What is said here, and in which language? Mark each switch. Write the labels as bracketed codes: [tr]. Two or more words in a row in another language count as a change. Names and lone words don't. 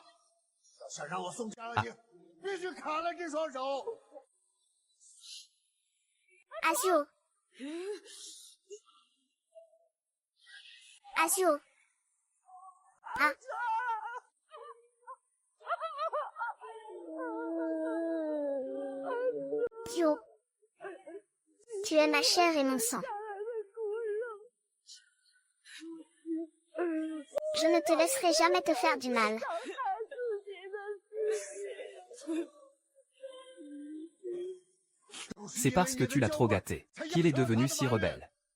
[zh] 想让我送家了你，必须砍了这双手。阿秀，阿秀， [fr] 啊！Jo, tu es ma chair et mon sang. Je ne te laisserai jamais te faire du mal. C'est parce que tu l'as trop gâté qu'il est devenu si rebelle.